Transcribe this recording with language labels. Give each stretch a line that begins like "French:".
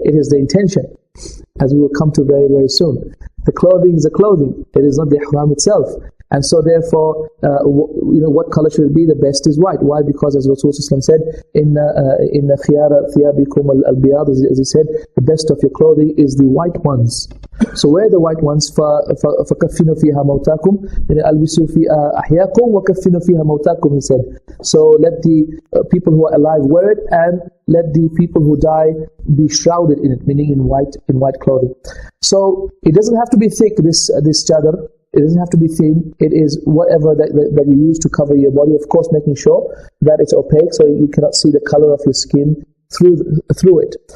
English: It is the intention, as we will come to very, very soon. The clothing is the clothing. It is not the ihram itself. And so therefore, what color should it be? The best is white. Why? Because as Rasulullah said, in khiyara thiyabikum al-biyad, as he said, the best of your clothing is the white ones. So wear the white ones.
Arabic: فَكَفِّنُوا فِيهَا مَوْتَاكُمْ أَلْبِسُوا فِيهَا أَحْيَاكُمْ وَكَفِّنُوا فِيهَا مَوْتَاكُمْ,
English: he said. So let the people who are alive wear it, and let the people who die be shrouded in it, meaning in white clothing. So it doesn't have to be thick, this chadar. It doesn't have to be thin. It is whatever that you use to cover your body. Of course, making sure that it's opaque, so you cannot see the color of your skin through it.